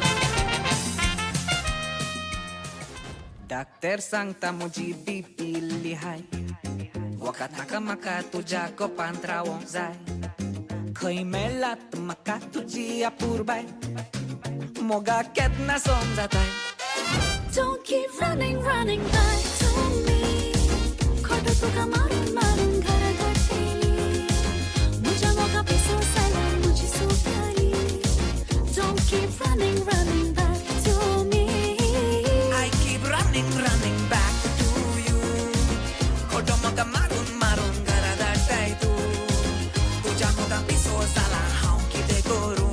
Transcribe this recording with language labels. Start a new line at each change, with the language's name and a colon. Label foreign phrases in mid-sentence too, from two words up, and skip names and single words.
Konkani: डॉक्टर सांगता म्हजी बीपी इल्ली हाय. वखदाक म्हाका तुज्या कोपांत रावोंक जाय. खंय मेळ्ळात म्हाका तुजी अपूर्बाय, मोगा केन्ना समजताय.
English: Don't keep running, running back to me.
Konkani: खोटं तुका मारून मारून घरा धाडटली. म्हज्या मोगा पिसो सायला म्हजी सोंपताली.
English: Don't keep running, running back to me. I keep running back to you.
Konkani: खोटो मोगा मारून मारून घरा धाडटाय तूं. तुज्या मोगा पिसो जाला हांव कितें करूं.